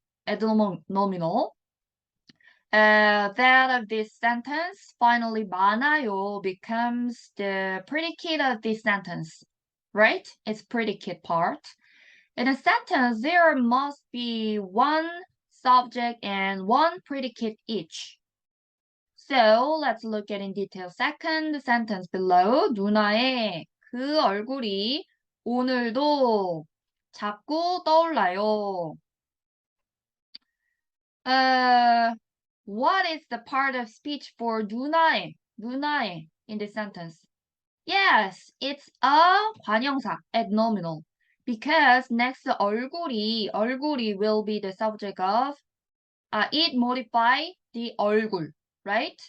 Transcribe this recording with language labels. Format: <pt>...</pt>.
<en>Adnominal. That of this sentence, finally, 많아요 becomes the predicate of this sentence, right? It's predicate part. In a sentence, there must be one subject and one predicate each. So let's look at in detail. Second sentence below.</en> <ko>누나의 그 얼굴이 오늘도 자꾸 떠올라요.</ko> <en>What is the part of speech for 누나의 in this sentence? Yes, it's a 관형사, adnominal. Because next 얼굴이 will be the subject of it modify the 얼굴, right?</en>